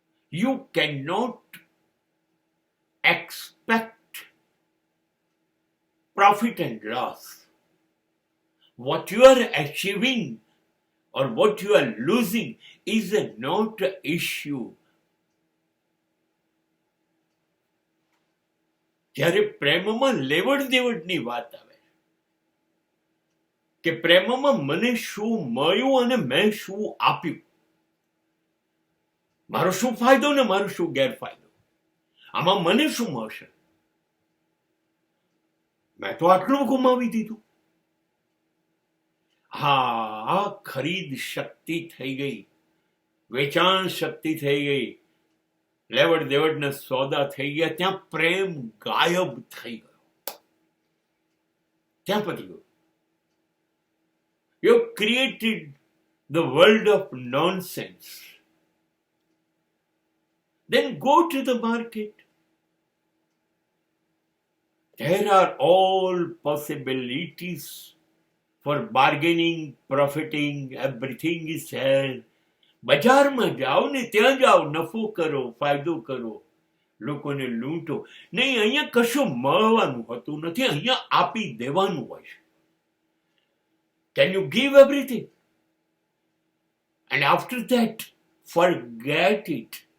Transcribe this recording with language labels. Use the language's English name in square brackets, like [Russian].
[English] You cannot expect profit and loss. What you are achieving or what you are losing is not an issue. [Gujarati] જ્યારે પ્રેમમાં લેવડ દેવડની વાત આવે કે પ્રેમમાં મને શું મળ્યું અને મેં શું આપ્યું, મારો શું ફાયદો ને મારો શું ગેરફાયદો, આમાં મને શું મળશે, મેં તો આટલું ગુમાવી દીધું. હા, આ ખરીદ શક્તિ થઈ ગઈ, વેચાણ શક્તિ થઈ ગઈ, લેવડ દેવડના સોદા થઈ ગયા, ત્યાં પ્રેમ ગાયબ થઈ ગયો, ત્યાં પતી ગયો. [English] You created the world of nonsense. Then go to the market. There are all possibilities for bargaining, profiting, everything is there. [Gujarati] બજારમાં જાઓ ને ત્યાં જાઓ, નફો કરો, ફાયદો કરો, લોકોને લૂંટો. નહીં, અહીંયા કશું મળવાનું હોતું નથી, અહીંયા આપી દેવાનું હોય છે. [English] Can you give everything? And after that, forget it.